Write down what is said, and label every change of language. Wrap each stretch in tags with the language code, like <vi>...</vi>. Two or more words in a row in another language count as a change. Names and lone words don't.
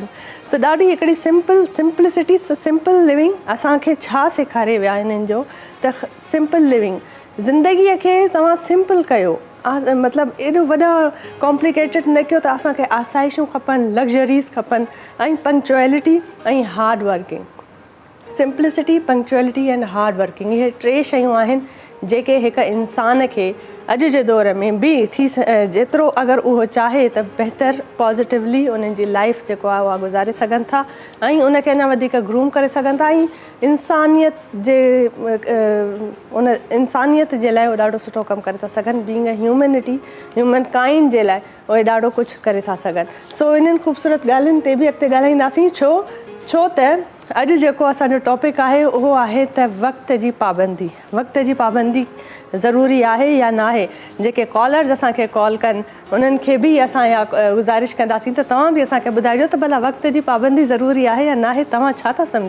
<sd>त ॾाढी हिकिड़ी सिंपलिसिटी,</sd> <en>simple living</en> <sd>असांखे छा सेखारे विया हिननि जो त</sd> <en>simple living,</en> <sd>ज़िंदगीअ खे तव्हां सिंपल कयो। मतिलबु एॾो वॾा कॉम्प्लिकेटेड न कयो त असांखे आसाइशूं खपनि, लग्ज़रीज़ खपनि ऐं पंक्चुअलिटी ऐं</sd> <en>hard working. simplicity, punctuality and hard working,</en> <sd>इहे 3 शयूं आहिनि जेके हिकु इंसान खे अॼु जे दौर में बि थी जेतिरो अगरि उहो चाहे त बहितर पॉज़िटिवली उन्हनि जी लाइफ जेको आहे उहा गुज़ारे सघनि था ऐं उनखे अञा वधीक ग्रूम करे सघनि था ऐं इंसानियत जे लाइ उहे ॾाढो सुठो कमु करे था सघनि।</sd> <en>being a human kind</en> <sd>जे लाइ उहे ॾाढो कुझु करे था सघनि। सो इन्हनि ख़ूबसूरत ॻाल्हियुनि ते बि अॻिते ॻाल्हाईंदासीं, छो छो त अॼु जेको असांजो टॉपिक आहे उहो आहे त वक़्त जी पाबंदी। वक़्त जी पाबंदी ज़रूरी आहे या न आहे। जेके कॉलर्स असांखे कॉल कनि उन्हनि खे बि असां इहा गुज़ारिश कंदासीं त तव्हां बि असांखे ॿुधाइजो त भला वक़्त जी पाबंदी ज़रूरी आहे या न आहे, तव्हां छा था सम्झो।</sd>